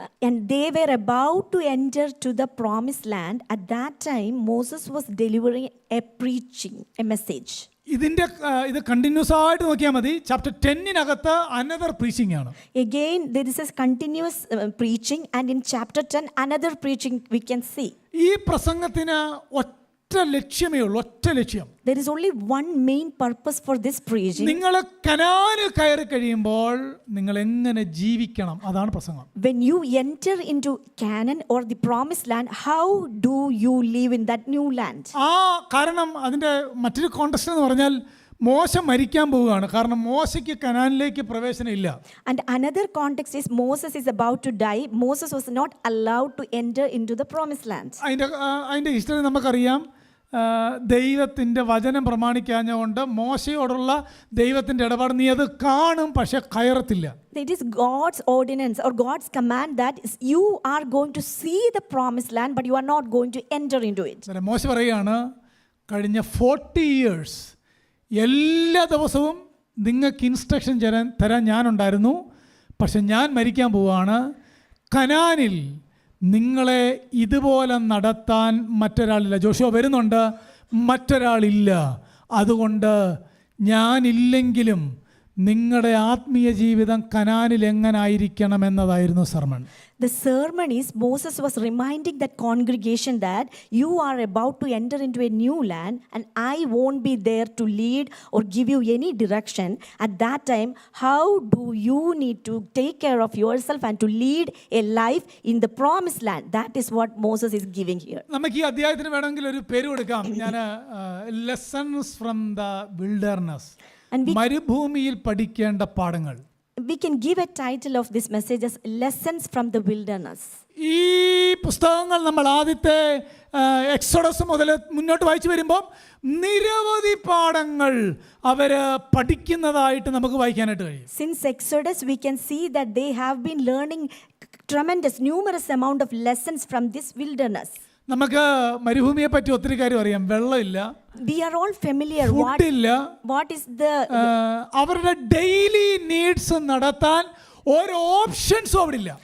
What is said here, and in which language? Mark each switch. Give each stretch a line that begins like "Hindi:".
English: And they were about to enter to the promised land. At that time Moses was delivering a message.
Malayalam: ഇത് continuous ആയിട്ട് നോക്കിയാൽ മതി. Chapter 10-നകത്ത്
English: another preaching
Malayalam: ആണ്.
English: Again there is a continuous preaching, and in chapter 10 another preaching we can see.
Malayalam: ഈ പ്രസംഗത്തിന് ഒറ്റ ലക്ഷ്യമേ ഉള്ളൂ.
English: There is only one main purpose for this preaching.
Malayalam: നിങ്ങൾ കനാനിൽ കയറി കഴിയുമ്പോൾ നിങ്ങൾ എങ്ങനെ ജീവിക്കണം, അതാണ് പ്രസംഗം.
English: When you enter into Canaan or the promised land, how do you live in that new land?
Malayalam: കാരണം അതിൻ്റെ മറ്റൊരു കോണ്ടെക്സ്റ്റ് എന്ന് പറഞ്ഞാൽ മോശ മരിക്കാൻ പോവുകയാണ്. കാരണം മോശയ്ക്ക് കനാനിലേക്ക് പ്രവേശനം ഇല്ല.
English: And another context is Moses is about to die. Moses was not allowed to enter into the promised land.
Malayalam: അതിൻ്റെ ഹിസ്റ്ററി നമുക്കറിയാം. ദൈവത്തിൻ്റെ വചനം പ്രമാണിക്കാഞ്ഞുകൊണ്ട് മോശയോടുള്ള ദൈവത്തിൻ്റെ ഇടപാട് നീ അത് കാണും, പക്ഷെ കയറത്തില്ല.
English: It is God's ordinance or God's command that you are going to see the promised land, but you are not going to enter into it.
Malayalam: മോശ പറയുകയാണ്, കഴിഞ്ഞ 40 years എല്ലാ ദിവസവും നിങ്ങൾക്ക് ഇൻസ്ട്രക്ഷൻ തരാൻ ഞാനുണ്ടായിരുന്നു, പക്ഷെ ഞാൻ മരിക്കാൻ പോവുകയാണ്. കനാനിൽ നിങ്ങളെ ഇതുപോലെ നടത്താൻ മറ്റൊരാളില്ല. ജോഷുവ വരുന്നുണ്ട്, മറ്റൊരാളില്ല. അതുകൊണ്ട് ഞാനില്ലെങ്കിലും നിങ്ങളുടെ ആത്മീയ ജീവിതം കനാനിൽ എങ്ങനായിരിക്കണം എന്നതായിരുന്നു sermon.
English: The sermon is Moses was reminding that congregation that you are about to enter into a new land and I won't be there to lead or give you any direction. At that time, how do you need to take care of yourself and to lead a life in the promised land? That is what Moses is giving here.
Malayalam: നമുക്ക് ഈ അധ്യായത്തിന് വേണമെങ്കിൽ ഒരു പേര് കൊടുക്കാം. ഞാൻ
English: Lessons from the wilderness. And
Malayalam: മരുഭൂമിയിൽ പഠിക്കേണ്ട പാഠങ്ങൾ.
English: we can give a title of this message as Lessons from the Wilderness.
Malayalam: ഈ പുസ്തകങ്ങൾ നമ്മൾ ആദ്യത്തെ എക്സോഡസ് മുതൽ മുന്നോട്ട് വായിച്ചു വരുമ്പോൾ നിരവധി പാഠങ്ങൾ അവർ പഠിക്കുന്നതായിട്ട് നമുക്ക് വായിക്കാനായിട്ട് കഴിയും.
English: Since Exodus, we can see that they have been learning numerous amount of lessons from this wilderness.
Malayalam: നമുക്ക് മരുഭൂമിയെ പറ്റി ഒത്തിരി കാര്യം അറിയാം. വെള്ളമില്ല,
English: We are all familiar
Malayalam: ഫുഡില്ല,
English: what is the
Malayalam: അവരുടെ ഡെയിലി നീഡ്സ് നടത്താൻ ഒരു ഓപ്ഷൻസും അവിടെ ഇല്ല.